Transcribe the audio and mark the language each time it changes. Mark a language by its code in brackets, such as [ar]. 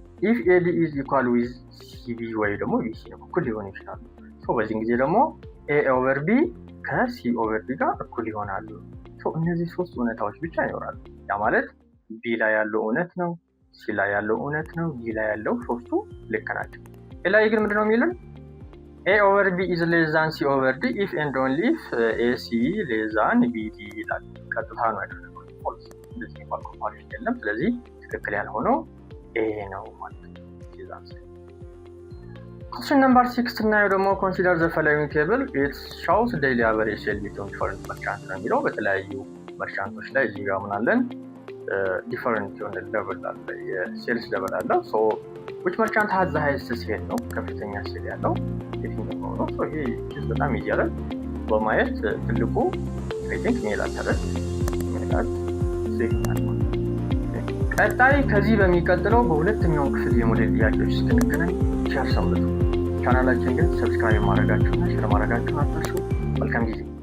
[en] if AD is equal with CB [am] ወይ ደግሞ BC ነው እኩል ሊሆን ይችላል። በዚህን ጊዜ ደግሞ A over B ከC over D ጋር እኩል ይሆናሉ። እነዚህ ሶስት እውነታዎች ብቻ ይኖራሉ። ያ ማለት B ላይ ያለው እውነት ነው፣ C ላይ ያለው እውነት ነው፣ D ላይ ያለው ሶስቱ ልክ ናቸው። A ላይ ግን ምንድነው የሚለን? [en] A over B is less than C over D if and only if AC less than BD ይላል። [am] ቀጥታ ነው ያደረገው። ፎልስ እንደዚህ ባል ኮምፓሪሽን የለም። ስለዚህ ትክክል ያልሆነው A ነው ማለት ነው። [en] Question number 6 ስናየው ደግሞ consider the following table. It shows daily average sale between different merchants ነው የሚለው። [am] በተለያዩ መርቻንቶች ላይ እዚህ ጋር ምን አለን? [en] different የሆነ level አለ፣ የሴልስ level አለ። which merchant has the highest sale ነው? [am] ከፍተኛ ሴል ያለው የትኛው ነው? ይሄ በጣም ይያላል በማየት ትልቁ [en] I think [am] ሜላት ተረት ሜላት ሲግናል ነው። ቀጣይ ከዚህ በሚቀጥለው በሁለተኛው ክፍል የሞዴል ጥያቄዎች እስክንገናኝ ቻው ሰንብቱ። ቻናላችን ግን ሰብስክራይብ ማድረጋችሁና ሼር ማድረጋችሁን አትርሱ። መልካም ጊዜ